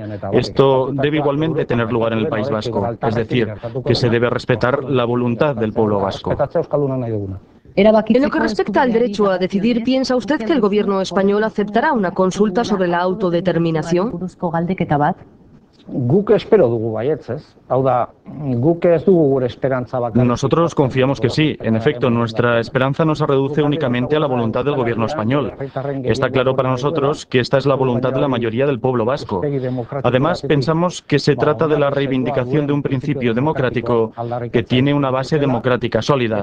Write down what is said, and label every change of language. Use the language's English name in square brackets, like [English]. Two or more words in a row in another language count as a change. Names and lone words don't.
[Spanish] Esto debe igualmente tener lugar en el País Vasco, es decir, que se debe respetar la voluntad del pueblo vasco. En lo que respecta al derecho a decidir, ¿piensa usted que el gobierno español aceptará una consulta sobre la autodeterminación? [Basque] Guk espero dugu baietz, ez? Hau da, guk ez dugu gure esperantza bakarrik. [Spanish] Nosotros confiamos que sí. En efecto, nuestra esperanza no se reduce únicamente a la voluntad del gobierno español. Está claro para nosotros que esta es la voluntad de la mayoría del pueblo vasco. Además, pensamos que se trata de la reivindicación de un principio democrático que tiene una base democrática sólida.